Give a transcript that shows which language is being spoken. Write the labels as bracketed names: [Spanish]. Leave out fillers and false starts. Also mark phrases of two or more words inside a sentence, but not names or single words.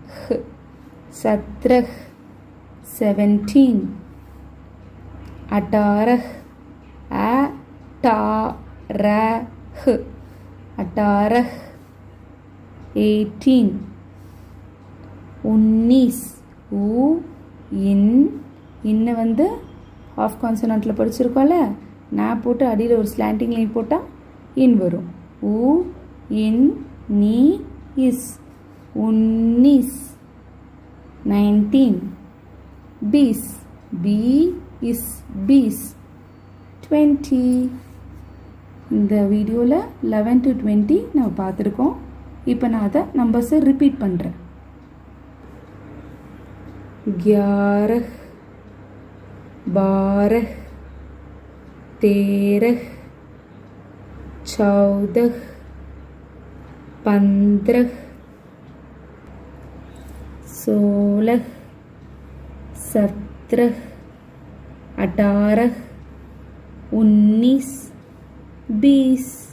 [Hindi] सत्रह 17 अठारह अठारह अठारह 18 19 [Tamil] ஊ இன் இன்னை வந்து [English] of consonant [Tamil] படிச்சிருக்கோம்ல, நான் போட்டு அடியில் ஒரு [English] slanting line [Tamil] போட்டால் இன் வரும். ஊ இன் நீ இஸ் [Hindi] 19 19 बीस बी इस 20 [Tamil] இந்த வீடியோவில் 11 to 20 நம்ம பார்த்துருக்கோம். இப்போ நான் அதை [English] numbers repeat [Tamil] பண்ணுறேன். 11 12 13 14 15 16 17 18 19 20